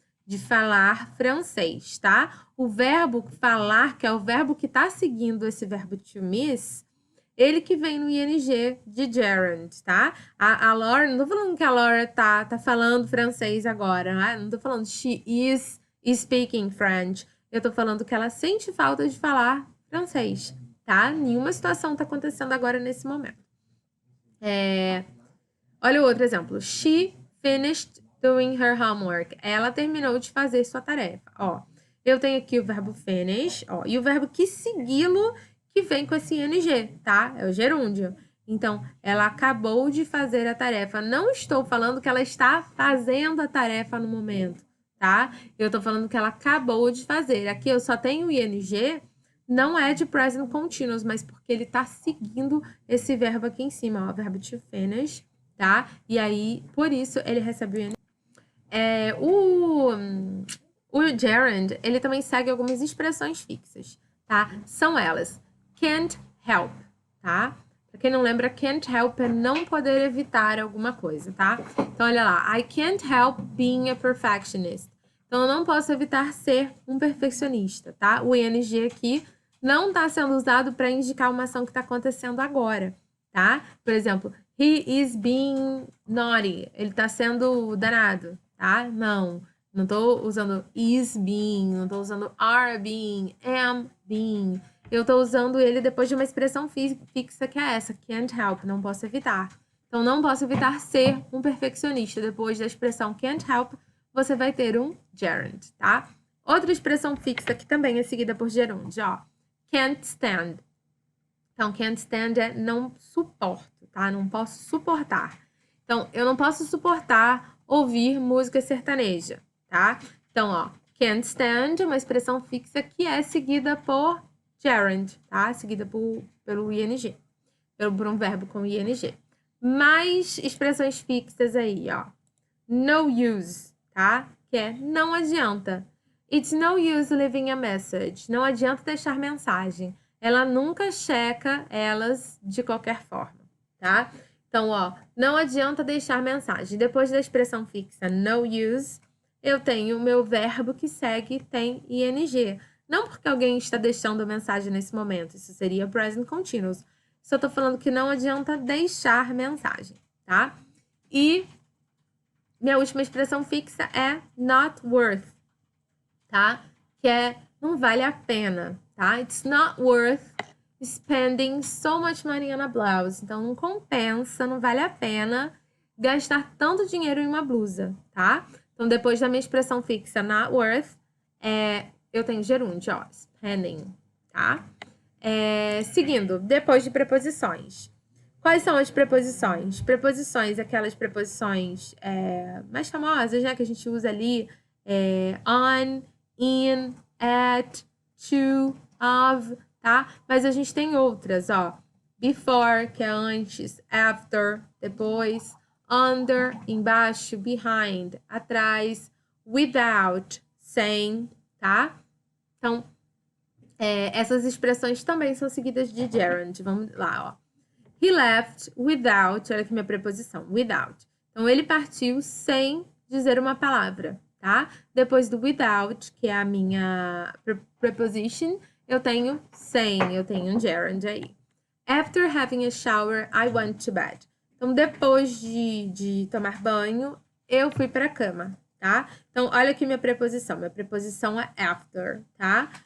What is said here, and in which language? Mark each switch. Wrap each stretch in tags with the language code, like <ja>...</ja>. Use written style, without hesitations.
<pt>De falar francês, tá? O verbo falar, que é o verbo que tá seguindo esse verbo to miss, ele que vem no ing de gerund, tá? A Laura, não tô falando que a Laura tá falando francês agora, né? Não tô falando</pt> <en>she is speaking French.</en> <pt>Eu tô falando que ela sente falta de falar francês, tá? Nenhuma situação tá acontecendo agora nesse momento. Olha o outro exemplo.</pt> <en>She finished doing her homework.</en> <pt>Ela terminou de fazer sua tarefa. Ó, eu tenho aqui o verbo finish, ó, e o verbo que segui-lo que vem com esse ing, tá? É o gerúndio. Então, ela acabou de fazer a tarefa. Não estou falando que ela está fazendo a tarefa no momento, tá? Eu tô falando que ela acabou de fazer. Aqui eu só tenho o ing, não é de present continuous, mas porque ele tá seguindo esse verbo aqui em cima, ó, o verbo to finish, tá? E aí, por isso, ele recebe o ing. O gerund, ele também segue algumas expressões fixas, tá? São elas, can't help, tá? Pra quem não lembra, can't help é não poder evitar alguma coisa, tá? Então, olha lá,</pt> <en>I can't help being a perfectionist.</en> <pt>Então, eu não posso evitar ser um perfeccionista, tá? O ing aqui não está sendo usado para indicar uma ação que está acontecendo agora, tá? Por exemplo,</pt> <en>he is being naughty.</en> <pt>Ele está sendo danado, tá? Não estou usando is being, não estou usando are being, am being. Eu tô usando ele depois de uma expressão fixa que é essa, can't help, não posso evitar. Então, não posso evitar ser um perfeccionista. Depois da expressão can't help, você vai ter um gerund, tá? Outra expressão fixa que também é seguida por gerund, ó. Can't stand. Então, can't stand é não suporto, tá? Não posso suportar. Então, eu não posso suportar ouvir música sertaneja, tá? Então, ó, can't stand é uma expressão fixa que é seguida por gerund, tá? Seguida pelo ing, por um verbo com ing. Mais expressões fixas aí, ó. No use, tá? Que é não adianta.</pt> <en>It's no use leaving a message.</en> <pt>Não adianta deixar mensagem. Ela nunca checa elas de qualquer forma, tá? Então, ó, não adianta deixar mensagem. Depois da expressão fixa no use, eu tenho o meu verbo que segue, tem ing. Não porque alguém está deixando mensagem nesse momento. Isso seria present continuous. Só tô falando que não adianta deixar mensagem, tá? E minha última expressão fixa é not worth, tá? Que é não vale a pena, tá?</pt> <en>It's not worth spending so much money on a blouse.</en> <pt>Então, não compensa, não vale a pena gastar tanto dinheiro em uma blusa, tá? Então, depois da minha expressão fixa not worth, eu tenho gerúndio, ó, spending, tá? Seguindo, depois de preposições. Quais são as preposições? Preposições, aquelas preposições mais famosas, né? Que a gente usa ali, on, in, at, to, of, tá? Mas a gente tem outras, ó. Before, que é antes, after, depois, under, embaixo, behind, atrás, without, sem, tá? Então, essas expressões também são seguidas de gerund. Vamos lá, ó.</pt> <en>He left without,</en> <pt>olha aqui minha preposição, without. Então, ele partiu sem dizer uma palavra, tá? Depois do without, que é a minha preposition, eu tenho sem, eu tenho um gerund aí.</pt> <en>After having a shower, I went to bed.</en> <pt>Então, depois de tomar banho, eu fui para a cama, tá? Então, olha aqui minha preposição. Minha preposição é after, tá?</pt>